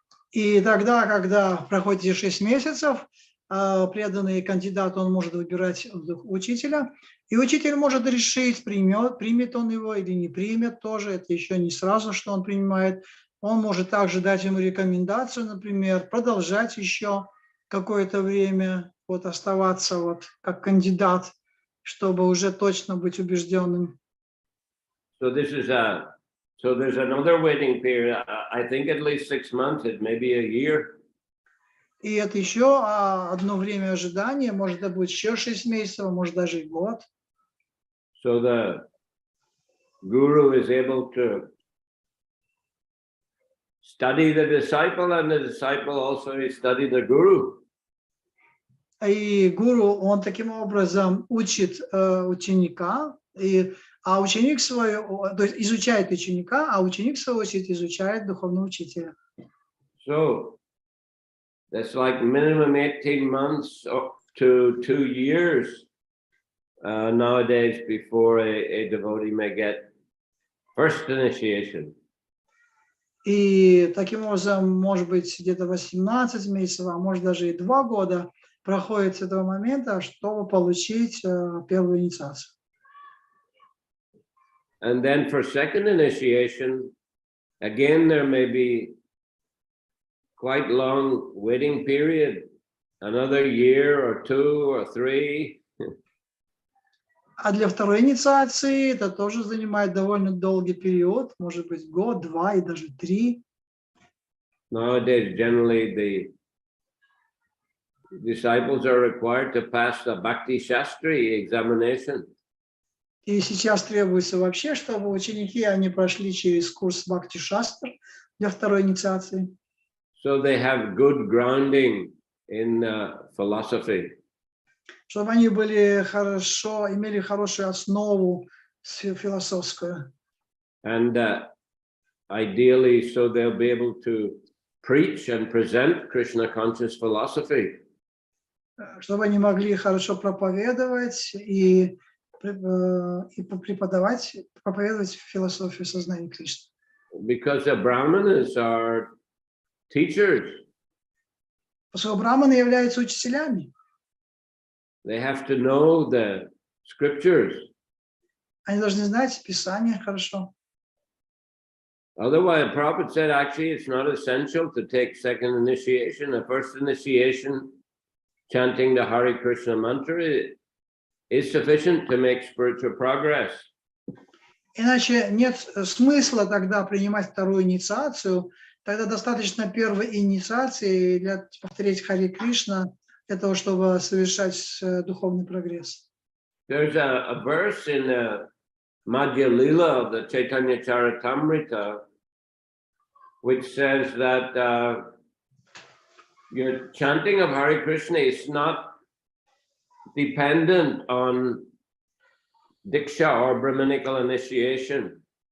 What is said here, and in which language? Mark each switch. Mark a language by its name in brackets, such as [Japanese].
[Russian] И тогда, когда проходит 6 месяцев, преданный кандидат, он может выбирать учителя, и учитель может решить, примет он его или не примет тоже, это еще не сразу, что он принимает. Он может также дать ему рекомендацию, например, продолжать еще какое-то время, оставаться как кандидат, чтобы уже точно быть убежденным. [English] So there's another waiting period. I think at least 6 months, it may be a year. [Russian] И это еще одно время ожидания, может, это будет еще 6 месяцев, может, даже и год. [English] So the guru is able to study the disciple, and the disciple also study the guru. [Russian] И гуру, он таким образом учит ученика, а ученик то есть изучает ученика, а ученик, в свою очередь, изучает духовного учителя. [English] So that's like minimum 18 months to 2 years nowadays before a devotee may get first initiation. [Russian] И таким образом, может быть, где-то 18 месяцев, а может даже и 2 года проходит с этого момента, чтобы получить первую инициацию. [English] And then for second initiation, again, there may be quite long waiting period, another year or 2 or 3. [Russian] А для второй инициации это тоже занимает довольно долгий период, может быть, год, 2 и даже 3. [English] Nowadays, generally, the disciples are required to pass the Bhakti Shastri examination. [Russian] И сейчас требуется вообще, чтобы ученики, они прошли через курс Бхакти Шастр для второй инициации. [English] So they have good grounding in philosophy. [Russian] Чтобы они имели хорошую основу философскую. [English] And ideally, so they'll be able to preach and present Krishna conscious philosophy. [Russian] Чтобы они могли хорошо проповедовать и проповедовать философию сознания Кришны. [English] Because the Brahmanas are teachers. [Russian] Поскольку браманы являются учителями. [English] They have to know the scriptures. [Russian] Они должны знать Писание хорошо. [English] Otherwise, Prabhupada said, actually, it's not essential to take second initiation. The first initiation, chanting the Hare Krishna mantra, is sufficient to make spiritual progress. [Russian] Иначе нет смысла тогда принимать вторую инициацию. Тогда достаточно первой инициации для повторить Харе Кришна для того, чтобы совершать духовный прогресс. [English] There's a verse in Madhya Lila of the Chaitanya Charitamrita, which says that your chanting of Hare Krishna is not dependent on Diksha or Brahminical initiation.